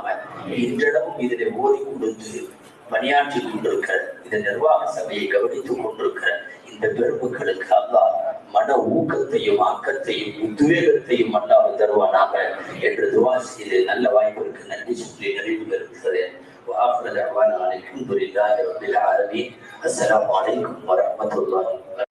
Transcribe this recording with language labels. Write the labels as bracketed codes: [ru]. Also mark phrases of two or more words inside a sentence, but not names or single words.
[ta] இன்றிடமும் இதனை ஓதி கொடுத்து பணியாற்றி கொண்டிருக்கிற இந்த நிர்வாக சபையை கவனித்துக் கொண்டிருக்கிற இந்த பெருமக்களுக்கு அல்லாஹ் மன ஊக்கத்தையும் ஆக்கத்தையும் உத்வேகத்தையும் அல்லாஹ் தருவானாக என்று துவா செய்து நல்ல வாய்ப்பிற்கு நன்றி சொல்லி நிறைவு பெறுகிறேன். [ar] وآخر دعوانا الحمد لله رب العالمين. السلام عليكم ورحمة الله.